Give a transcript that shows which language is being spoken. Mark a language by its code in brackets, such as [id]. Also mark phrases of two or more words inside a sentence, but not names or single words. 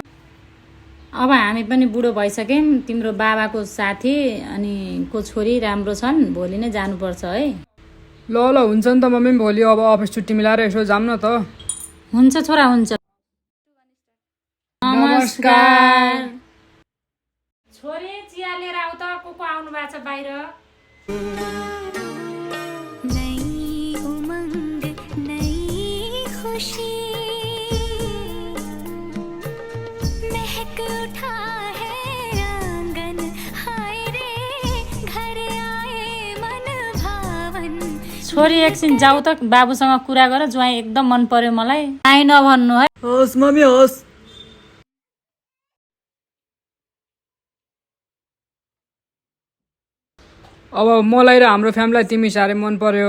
[ne] अब हामी पनि बुढो भइसक्यौँ, तिम्रो बाबाको साथी अनि को छोरी राम्रो छन्, भोलि नै जानुपर्छ है। ल ल हुन्छ नि त मम्मी, भोलि अब अफिस छुट्टी मिलाएर यसो जाऊँ न त। हुन्छ छोरा हुन्छ। नमस्कार। छोरी चिया लिएर आऊ त, को आउनु भएको छ बाहिर। [hi] नई उमंग नई खुशी महक उठा है आंगन, हाय रे घर आए मन भावन। [ne] छोरी एकछिन जाऊ त, बाबुसँग कुरा गर, ज्वाइँ एकदम मन पर्यो मलाई, आइ नभन्नु है। हस् मम्मी हस्। अब मलाई र हाम्रो फ्यामिलीलाई तिमी साह्रै मन पर्यो।